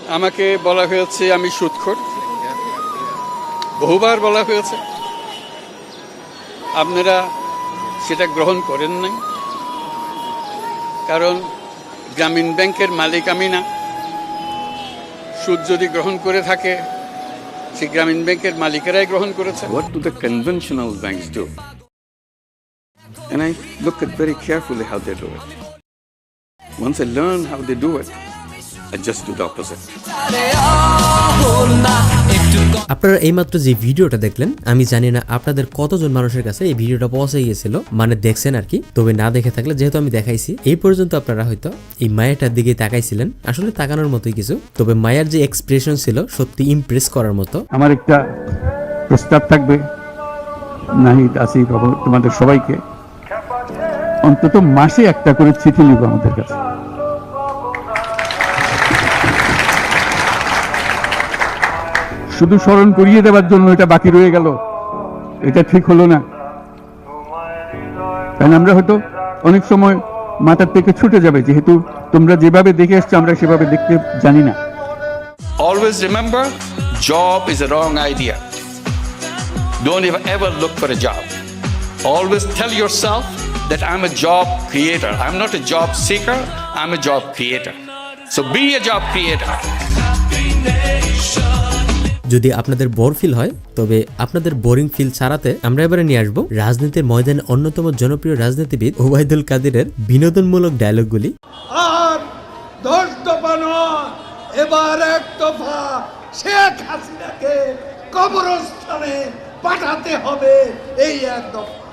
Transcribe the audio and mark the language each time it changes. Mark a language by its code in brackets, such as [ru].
[bn] আমাকে বলা হয়েছে আমি সুদখোর, বহুবার বলা হয়েছে, আপনারা সেটা গ্রহণ করেন নাই, কারণ গ্রামীণ ব্যাংকের মালিক আমি না। সুদ যদি গ্রহণ করে থাকে সে গ্রামীণ ব্যাংকের মালিকেরাই গ্রহণ করেছে। [en] What do the conventional banks do? And I look at very carefully how they do it. Once I learn how they do it, I just do the opposite. [bn] আপনারা এইমাত্র যে ভিডিওটা দেখলেন, আমি জানি না আপনাদের কতজন মানুষের কাছে এই ভিডিওটা পৌঁছে গিয়েছিল, মানে দেখছেন আর কি। তবে না দেখে থাকলে যেহেতু আমি দেখাইছি, এই পর্যন্ত আপনারা হয়তো এই মায়াটার দিকে তাকাইছিলেন, আসলে তাকানোর মতোই কিছু। তবে মায়ার যে এক্সপ্রেশন ছিল সত্যি ইমপ্রেস করার মতো। আমার একটা প্রস্তাব থাকবে, নাহিদ, আসিফ, তোমাদের সবাইকে অন্তত মাসে একটা করে চিঠি লিখবো আমাদের কাছে। শুধু স্মরণ করিয়ে দেওয়ার জন্য এটা বাকি রয়ে গেল, এটা ঠিক হলো না। কারণ আমরা হয়তো অনেক সময় মাথার থেকে ছুটে যাবে, যেহেতু তোমরা যেভাবে দেখে এসছো আমরা সেভাবে দেখতে জানি না। [en] Always remember, job is a wrong idea. Don't ever look for a job. Always tell yourself that I'm a job creator. I'm not a job seeker, I'm a job creator. So be a job creator. [bn] যদি আপনাদের bore feel হয়, তবে আপনাদের boring feel ছাড়াতে আমরা এবারে নিয়ে আসবো রাজনীতির ময়দানে অন্যতম জনপ্রিয় রাজনীতিবিদ ওবায়দুল কাদেরের বিনোদনমূলক ডায়লগগুলি। আর 10 দফা নয়, এবার 1 দফা শেখ হাসিনাকে কবরস্থানে পাঠাতে হবে, এই 1 দফা।